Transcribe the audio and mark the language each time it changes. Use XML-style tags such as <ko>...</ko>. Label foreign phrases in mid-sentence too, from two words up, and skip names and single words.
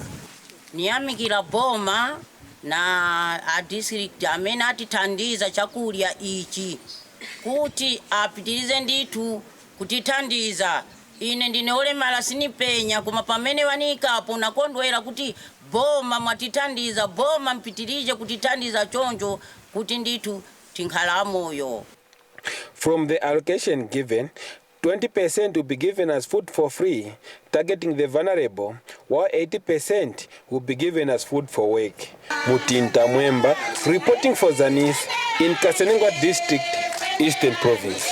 <ny>Niyamikira boma na a district amene atithandiza chakulya ichi kuti apitilize nditu kutithandiza. Ine ndine olemala sinipenya koma pamene wanikapo nakondwera kuti boma mwatithandiza, boma mpitilije kutithandiza chonjo kuti nditu tinkhala moyo.</ny> <en>From the allocation given, 20% will be given as food for free, targeting the vulnerable, while 80% will be given as food for work. Mutinta Mwemba, reporting for Zanis in Kasenengwa District, Eastern Province.</en>